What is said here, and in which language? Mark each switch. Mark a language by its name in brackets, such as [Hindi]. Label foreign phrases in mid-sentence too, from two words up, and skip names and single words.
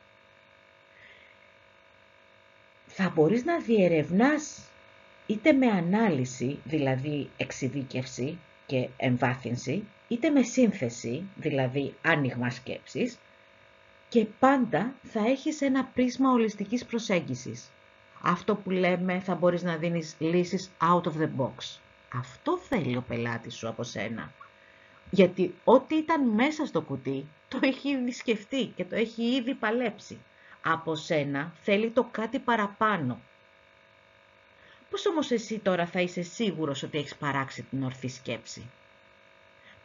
[Greek] Θα μπορείς να διερευνάς είτε με ανάλυση, δηλαδή εξειδίκευση και εμβάθυνση, είτε με σύνθεση, δηλαδή άνοιγμα σκέψης, και πάντα θα έχεις ένα πρίσμα ολιστικής προσέγγισης. Αυτό που λέμε θα μπορείς να δίνεις λύσεις [English] out of the box. [Greek] Αυτό θέλει ο πελάτης σου από σένα. Γιατί ό,τι ήταν μέσα στο κουτί το έχει ήδη σκεφτεί και το έχει ήδη παλέψει. Από σένα θέλει το κάτι παραπάνω. Πώς όμως εσύ τώρα θα είσαι σίγουρος ότι έχεις παράξει την ορθή σκέψη?